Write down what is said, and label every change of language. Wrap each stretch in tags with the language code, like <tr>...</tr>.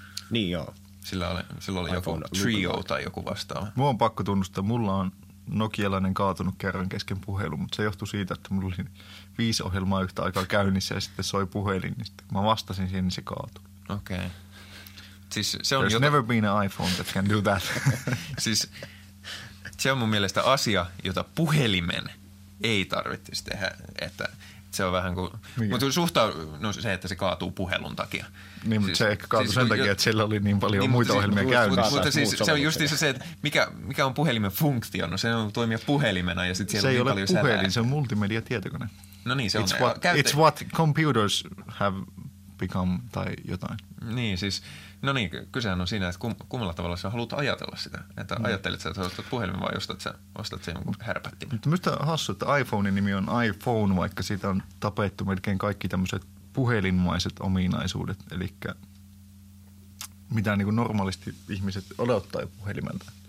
<fi>Niin joo. Sillä oli joku Trio tai joku vastaava. Mua on pakko tunnustaa, mulla on nokialainen kaatunut kerran kesken puhelun, mutta se johtui siitä, että mulla oli 5 ohjelmaa yhtä aikaa käynnissä ja sitten soi puhelin. Niin sitten, kun mä vastasin siihen, niin se kaatui. Okei. Okay. Siis se on</fi> <en>There's never been an iPhone that can do that.</en> <fi>Siis se on mun mielestä asia, jota puhelimen ei tarvitsisi tehdä, että se on vähän kuin, mutta se, että se kaatuu puhelun takia. Niin, mutta siis, se ehkä kaatuu sen takia, että siellä oli niin paljon niin, muita ohjelmia käynnissä. Mutta siis se on justiin se, että mikä on puhelimen funktio? No se on toimia puhelimena ja sitten siellä se on niin paljon säätää. Se ei ole puhelin, se on multimedia tietokone. No niin, se</fi> <en>it's</en> <fi>on.</fi> <en>What, it's what computers have become</en> <fi>tai jotain. Niin, siis no niin, kysehän on siinä, että kummalla tavalla sä haluat ajatella sitä. Että ajattelit sä, että ostat puhelimen vai ostat sen härpättimen. Mutta minusta on hassu, että iPhonein nimi on iPhone, vaikka siitä on tapettu melkein kaikki tämmöiset puhelinmaiset ominaisuudet. Eli mitä niin kuin normaalisti ihmiset odottaa jo puhelimelta.</fi>